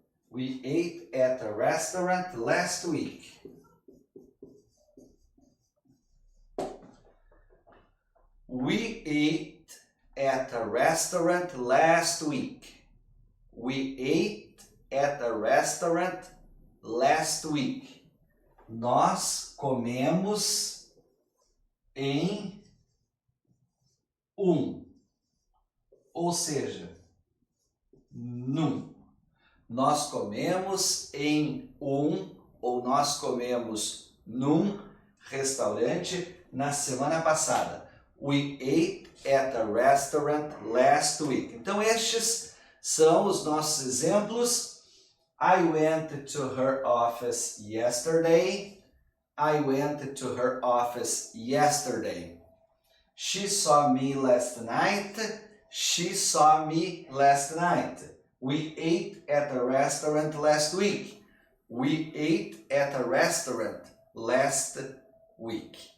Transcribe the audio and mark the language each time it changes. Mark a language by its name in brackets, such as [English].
[English] We ate at a restaurant last week. We ate at a restaurant last week. We ate at a restaurant last week. [Portuguese] Nós comemos em ou seja, num. Nós comemos em ou nós comemos num restaurante na semana passada. [English] We ate at a restaurant last week. [Portuguese] Então estes são os nossos exemplos. [English] I went to her office yesterday. I went to her office yesterday. She saw me last night. She saw me last night. We ate at a restaurant last week. We ate at a restaurant last week.